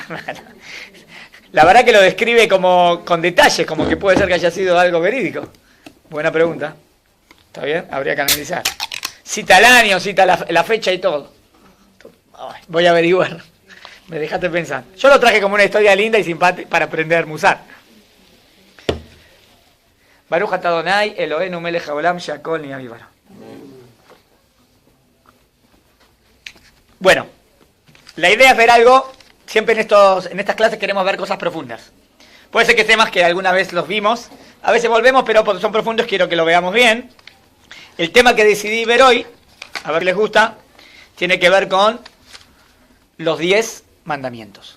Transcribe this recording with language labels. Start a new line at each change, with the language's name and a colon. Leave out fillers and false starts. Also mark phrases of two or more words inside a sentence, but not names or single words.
Spanish: La verdad que lo describe como con detalles, como que puede ser que haya sido algo verídico. Buena pregunta. ¿Está bien? Habría que analizar. Cita el año, cita la fecha y todo. Ay, voy a averiguar. Me dejaste pensar. Yo lo traje como una historia linda y simpática para aprender musar.
Hebrew: ברוך אתה אדוני אלוהינו מלך העולם שהכל נהיה בדברו.
Spanish: Bueno, la idea es ver algo, siempre en estas clases queremos ver cosas profundas. Puede ser que temas que alguna vez los vimos, a veces volvemos, pero porque son profundos quiero que lo veamos bien. El tema que decidí ver hoy, a ver si les gusta, tiene que ver con los 10 mandamientos.